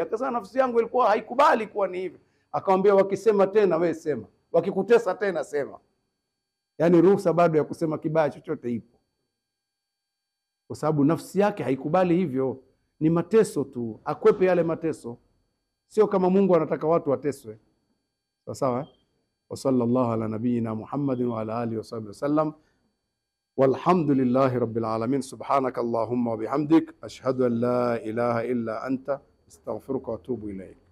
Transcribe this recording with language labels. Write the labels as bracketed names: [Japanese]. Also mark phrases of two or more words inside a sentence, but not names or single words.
[Swahili] Akasema, nafsi yangu ilikuwa haikubali kuwa ni hivi. Akamwambia, wakisema tena wewe sema, wakikutesa tena sema. Yaani ruhusa bado ya kusema kibaya chochote ipo, kwa sababu nafsi yake haikubali hivyo. Ni mateso tu, akwepe yale mateso. Sio kama Mungu anataka watu wateswe. Sawa? [Arabic] وصلى الله على نبينا محمد وعلى آله وصحبه وسلم. والحمد لله رب العالمين. سبحانك اللهم وبحمدك، أشهد أن لا إله إلا أنت، أستغفرك وأتوب إليك.